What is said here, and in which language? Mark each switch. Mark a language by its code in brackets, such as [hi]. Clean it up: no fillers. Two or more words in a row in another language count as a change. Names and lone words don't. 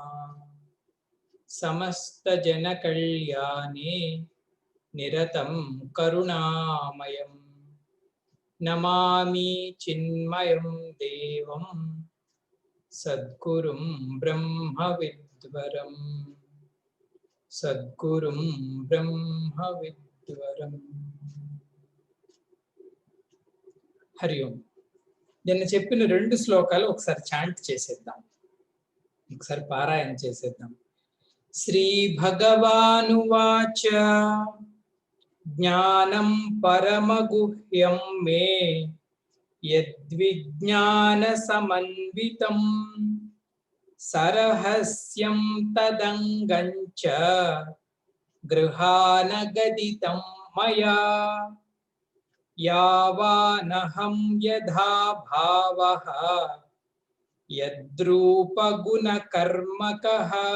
[sa] समस्त जन कल्याणे निरतं करुणामयं नमामि चिन्मयं देवं सद्गुरुं ब्रह्मविद्वरम् सद्गुरुं ब्रह्मविद्वरम्। हरि ओम। [te] నిన్న చెప్పిన రెండు శ్లోకాలు ఒకసారి చాంట్ చేసేద్దాం, ఒకసారి పారాయణ చేసేద్దాం. [sa] శ్రీ భగవానువాచ జ్ఞానం పరమగుహ్యం మే యద్విజ్ఞాన సమన్వితం సరహస్యం తదంగంచ గృహానగదితం మయా యావానహం యథా భావః యద్రూపగుణకర్మకః